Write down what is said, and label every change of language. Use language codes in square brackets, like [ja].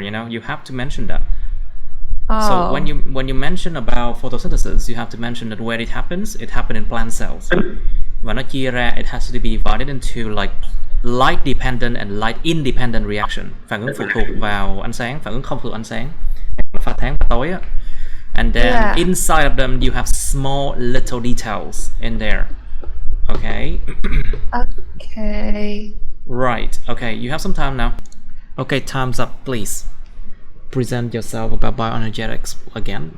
[en] You know, you have to mention that. So when you mention about photosynthesis, you have to mention that where it happens in plant cells. [vi] Và nó chia ra, [en] it has to be divided into like light dependent and light independent reaction. [vi] Phản ứng phụ thuộc vào ánh sáng, phản ứng không phụ thuộc ánh sáng. Pha sáng và tối á. [en] And then inside of them you have small little details in there. Okay. Okay. Right. Okay, you have some time now. Okay, time's up, please. Present yourself about bioenergetics again.